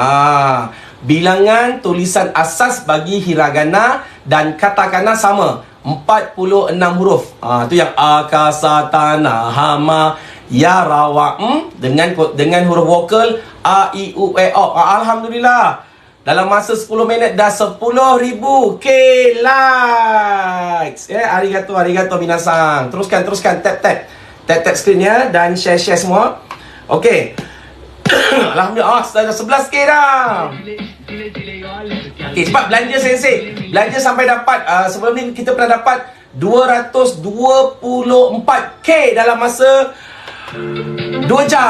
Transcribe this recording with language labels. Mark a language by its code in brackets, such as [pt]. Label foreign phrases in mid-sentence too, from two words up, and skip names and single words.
[ms] Bilangan tulisan asas bagi hiragana dan katakana sama, 46 huruf. Tu yang [ja] akasatana hama yarawa [ms] dengan huruf vokal A, I, U, E, O. Alhamdulillah, dalam masa 10 minit dah 10,000 likes. [ja] Arigato minasang. [ms] Teruskan, tap screen ya, dan share semua. Okey. Alhamdulillah, dah 11k dah. Okey, cepat belanja sensei. Belanja sampai dapat, sebelum ni kita pernah dapat 224k dalam masa 2 jam.